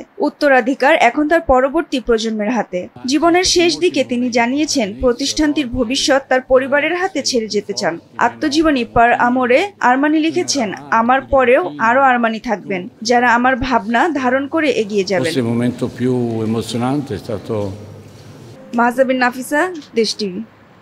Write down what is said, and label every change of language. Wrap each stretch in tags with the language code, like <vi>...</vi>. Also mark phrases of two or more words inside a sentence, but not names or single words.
<bn>উত্তরাধিকার এখন তার পরবর্তী প্রজন্মের হাতে। জীবনের শেষ দিকে তিনি জানিয়েছেন প্রতিষ্ঠানটির ভবিষ্যৎ তার পরিবারের হাতে ছেড়ে যেতে চান। আত্মজীবনী পার আমোরে আর্মানি লিখেছেন, আমার পরেও আরো আর্মানি থাকবেন যারা আমার ভাবনা ধারণ করে এগিয়ে যাবেন।</bn> <it>Il momento più emozionante è stato</it> <bn>মাহজাবিন নাফিসা, দেশ টিভি।</bn>